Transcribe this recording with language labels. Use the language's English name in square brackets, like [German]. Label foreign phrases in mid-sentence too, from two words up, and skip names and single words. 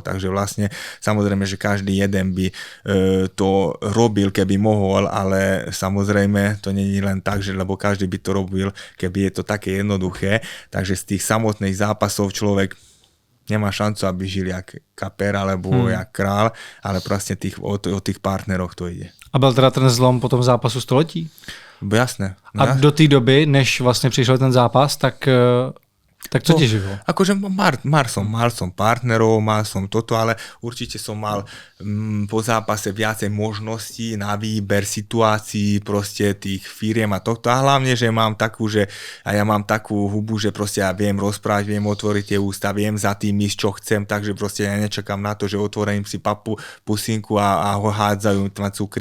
[Slovak] Takže vlastne samozrejme, že každý jeden by to robil, keby mohol, ale samozrejme to nie je len tak, že lebo každý by to robil, keby je to také jednoduché. Takže z tých samotných zápasov človek nemá šancu, aby žil jak kaper alebo jak král, ale proste o tých partneroch to ide. [Czech] A byl teda ten zlom po tom zápasu století? [Slovak] Jasné. [Czech] A do té doby, než vlastně přišel ten zápas, tak co ti živilo? [Slovak] Akože mal som partnerov, mal som toto, ale určite som mal po zápase viacej možností na výber situácií, proste tých firiem a toto. A hlavne, že mám takú, ja mám takú hubu, že proste ja viem rozprávať, viem otvoriť tie ústa, viem za tým ísť, čo chcem, takže proste ja nečakám na to, že otvorím si pusinku a ho hádzajú ma cukríky.